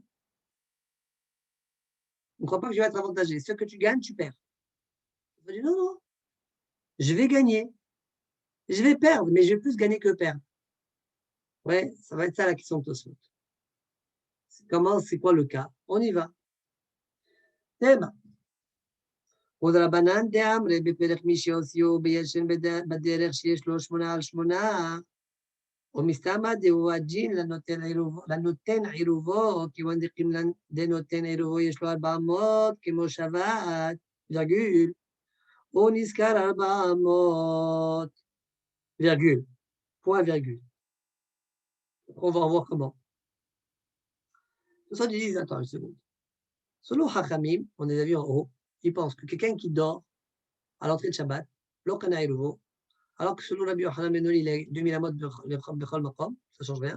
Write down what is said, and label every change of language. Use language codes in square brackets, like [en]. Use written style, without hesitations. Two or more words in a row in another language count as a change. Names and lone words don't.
[fr] On ne croit pas que je vais être avantagé. Ce que tu gagnes, tu perds. On dit non, non. Je vais gagner. Je vais perdre, mais je vais plus gagner que perdre. Ouais, ça va être ça la question de Tosfot. Comment, c'est quoi le cas? On y va. Thème. [he] ודרבנן דאמרי בפרק מי שהוציאו בישן בדרך שיש לו 8 על 8, ומסתמא דהו הדין לנותן עירובו, כיוון דנותן עירובו יש לו 400 כמו שבת, וירגול, הוא נזכר 400, [fr] virgule, point virgule. On va voir comment. Ça dit, attends une seconde. Selon Chachamim, on est vu en haut, il pense que quelqu'un qui dort à l'entrée de Shabbat, [he] לא קנה עירובו, [fr] alors que selon Rabbi Yochanan ben Noli, il a 2000 amot de [he] בכל מקום, [fr] ça ne change rien.